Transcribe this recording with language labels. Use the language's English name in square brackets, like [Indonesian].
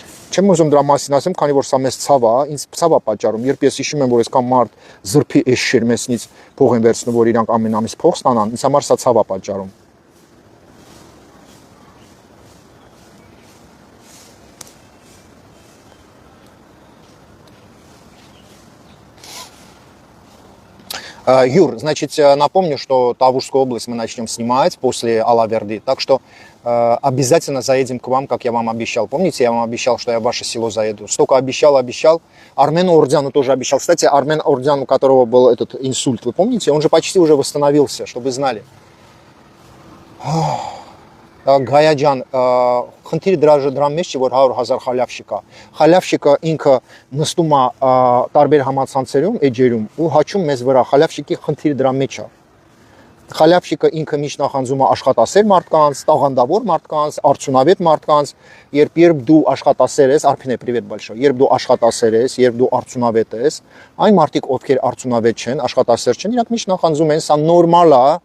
[Armenian] Չեմ ուզում դրա մասին ասեմ, քանի որ սա մեզ ցավ է, ինձ ցավ է պատճառում, երբ ես հիշում եմ, որ այսքան մարդ զրփի էշեր մեզնից փող են վերցնում, որ իրանք ամեն ամիս փող ստանան, ինձ համար սա ցավ է պատճառում։ [Russian] Юр, значит, напомню, что Тавушскую область мы начнем снимать после Алаверды, так что обязательно заедем к вам, как я вам обещал. Помните, я вам обещал, что я в ваше село заеду? Столько обещал. Армену Ордяну тоже обещал. Кстати, Армен Ордян, у которого был этот инсульт, вы помните? Он же почти уже восстановился, чтобы вы знали. [Armenian] Գայա ջան, խնդիրը դրա մեջ չի, որ 100,000 խալավշիկ է։ Խալավշիկը ինքը նստում է տարբեր համացանցերում, էջերում ու հաչում մեզ վրա։ Խալավշիկի խնդիրը дրա մեջ է։ Խալավշիկը ինքը միշտ նախանձում է աշխատասեր մարդկանց, տաղանդավոր մարդկանց, արդյունավետ մարդկանց, երբ դու աշխատասեր ես, Արփինե, [Russian] привет большой, [Armenian] երբ դու աշխատասեր ես, երբ դու արդյունավետ ես, այն մարդիկ, ովքեր արդյունավետ չեն, աշխատասեր չեն, իրանք միշտ նախանձում են, սա նորմալ է։